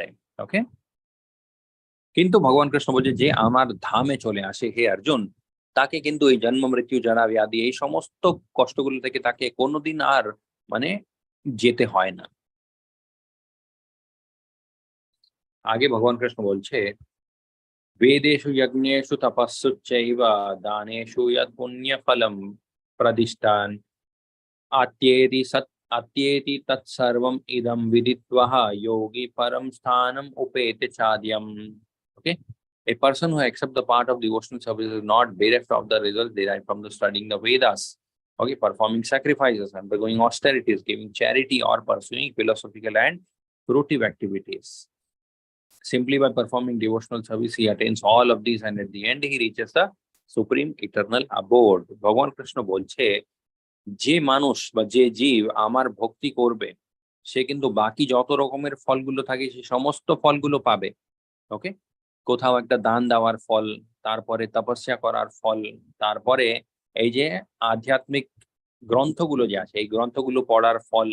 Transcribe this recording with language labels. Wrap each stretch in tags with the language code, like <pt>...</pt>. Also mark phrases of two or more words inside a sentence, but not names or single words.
<bn>ওকে, কিন্তু ভগবান কৃষ্ণ বলছে যে আমার ধামে চলে আসে হে অর্জুন, তাকে কিন্তু এই জন্ম মৃত্যু জরা ব্যাধি এই সমস্ত কষ্টগুলো থেকে তাকে কোনোদিন আর মানে যেতে হয় না। আগে ভগবান কৃষ্ণ বলছে</bn> <sa>वेदेषु यज्ञेषु तपस्सु चैव दानेषु यत् पुण्यफलं प्रदिष्टान् अत्येति तत्सर्वम् इदं विदित्वः योगी परम स्थानम उपेति चाद्यम।</sa> <en>Okay, a person who accepts the part of devotional service is not bereft of the results derived from the studying the Vedas. Okay, performing sacrifices, undergoing austerities, giving charity, or pursuing philosophical and fruitive activities. Simply by performing devotional service, he attains all of these, and at the end, he reaches the supreme eternal abode.</en> <bn>ভগবান কৃষ্ণ বলছে যে মানুষ বা যে জীব আমার ভক্তি করবে, সে কিন্তু বাকি যত রকমের ফলগুলো থাকে সে সমস্ত ফলগুলো পাবে। ওকে, কোথাও একটা দান দেওয়ার ফল, তারপরে তপস্যা করার ফল, তারপরে এই যে আধ্যাত্মিক গ্রন্থগুলো যে আছে, এই গ্রন্থগুলো পড়ার ফল।</bn>